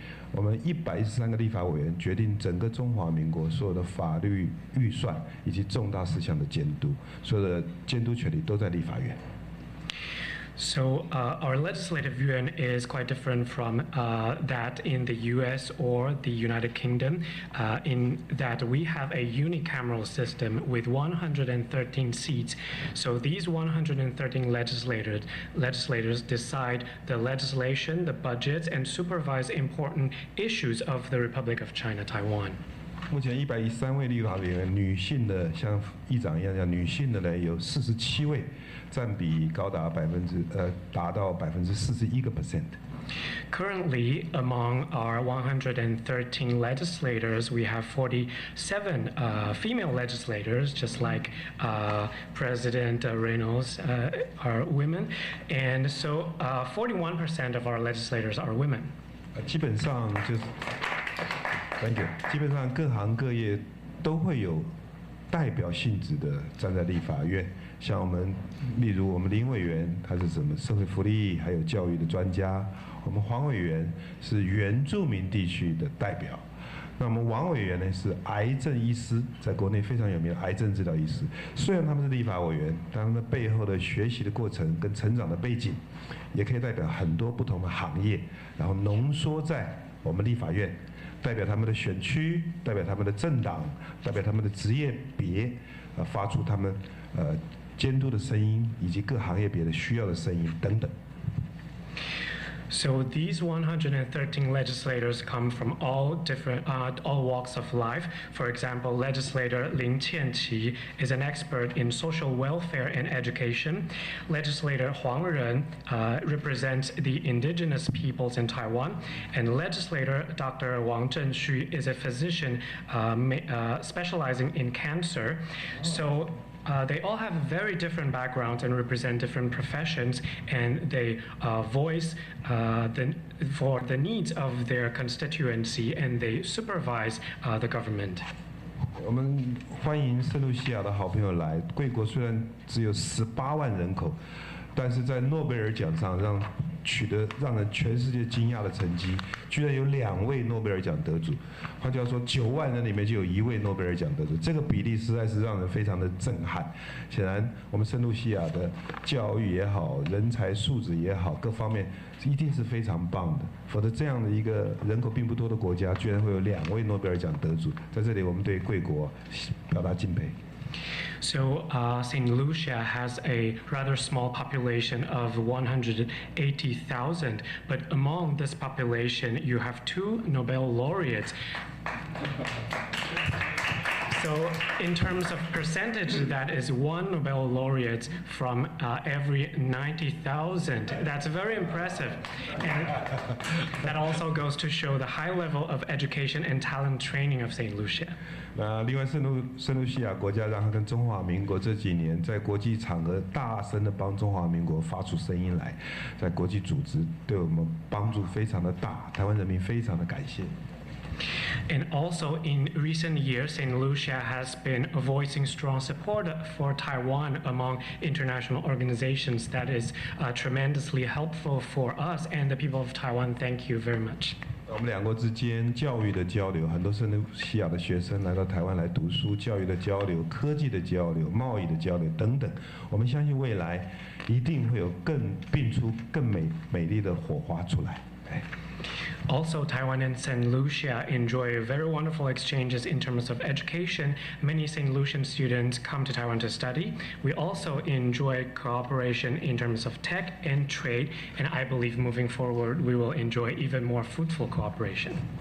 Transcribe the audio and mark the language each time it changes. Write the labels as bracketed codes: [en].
[zh] 我们113个立法委员决定整个中华民国所有的法律预算以及重大事项的监督，所有的监督权力都在立法院。 [en] So our legislative yuan is quite different from that in the U.S. or the United Kingdom, in that we have a unicameral system with 113 seats. So these 113 legislators decide the legislation, the budgets, and supervise important issues of the Republic of China, Taiwan. [zh] 目前113位立法委员，女性的像议长一样，女性的呢有47位，占比高达达到41%。 [en] Currently, among our 113 legislators, we have 47 female legislators, just like President Reynolds are women, and so 41% of our legislators are women. [zh] 基本上就是。 [en] Thank you. [zh] 基本上各行各业都会有代表性质的站在立法院，像我们，例如我们林委员，他是什么社会福利还有教育的专家；我们黄委员是原住民地区的代表； 那我们王委员呢是癌症医师，在国内非常有名的癌症治疗医师。虽然他们是立法委员，但他们背后的学习的过程跟成长的背景，也可以代表很多不同的行业，然后浓缩在我们立法院，代表他们的选区，代表他们的政党，代表他们的职业别，发出他们监督的声音，以及各行业别的需要的声音等等。 [en] So these 113 legislators come from all walks of life. For example, legislator Lin Qianqi is an expert in social welfare and education. Legislator Huang Ren represents the indigenous peoples in Taiwan. And legislator Dr. Wang Zhenshu is a physician specializing in cancer. So they all have very different backgrounds and represent different professions, and they voice for the needs of their constituency, and they supervise the government. [zh] 我们欢迎圣露西亚的好朋友来。贵国虽然只有18万人口，但是在诺贝尔奖上取得让人全世界惊讶的成绩，居然有2位诺贝尔奖得主。换句话说，9万人里面就有1位诺贝尔奖得主，这个比例实在是让人非常的震撼。显然，我们圣露西亚的教育也好，人才素质也好，各方面一定是非常棒的。否则，这样的一个人口并不多的国家，居然会有2位诺贝尔奖得主，在这里我们对贵国表达敬佩。 [en] So St. Lucia has a rather small population of 180,000, but among this population you have 2 Nobel laureates. So in terms of percentage, that is 1 Nobel laureate from every 90,000. That's very impressive. And that also goes to show the high level of education and talent training of St. Lucia. [zh] 另外，圣露西亚国家让它跟中华民国这几年在国际场合大声的帮中华民国发出声音来，在国际组织对我们帮助非常的大，台湾人民非常的感谢。 [en] And also in recent years, St. Lucia has been voicing strong support for Taiwan among international organizations. That is tremendously helpful for us and the people of Taiwan. Thank you very much. [zh] 我们2国之间教育的交流，很多圣露西亚的学生来到台湾来读书，教育的交流、科技的交流、贸易的交流等等。我们相信未来一定会有迸出更美丽的火花出来。 [en] Also, Taiwan and St. Lucia enjoy very wonderful exchanges in terms of education. Many St. Lucian students come to Taiwan to study. We also enjoy cooperation in terms of tech and trade, and I believe moving forward we will enjoy even more fruitful cooperation.